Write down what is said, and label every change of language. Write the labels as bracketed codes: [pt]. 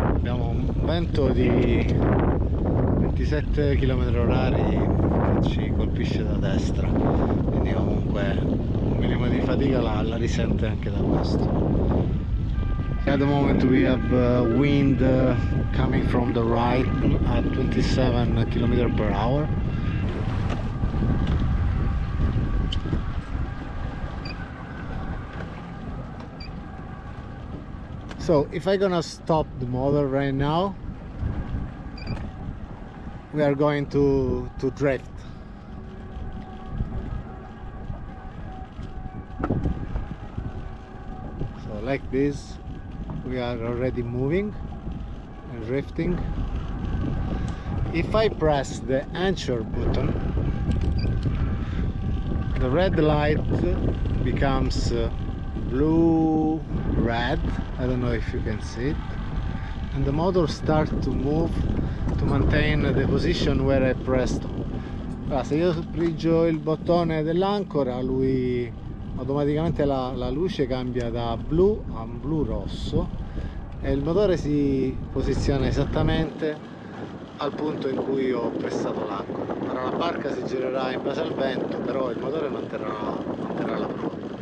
[it] un vento di 27 km/h che ci colpisce da destra, quindi comunque un minimo di fatica la risente anche da questo. [en] At the moment we have wind coming from the right at 27 km/h. So if I'm gonna stop the motor right now, we are going to drift. So like this, we are already moving and drifting. If I press the anchor button, the red light becomes blue red, I don't know if you can see it, and the motor starts to move to maintain the position where I pressed. [it] Allora, se io prigio il bottone dell'ancora, lui automaticamente la luce cambia da blu a un blu rosso e il motore si posiziona esattamente al punto in cui ho pressato l'ancora. Ora la barca si girerà in base al vento, però il motore manterrà la prova.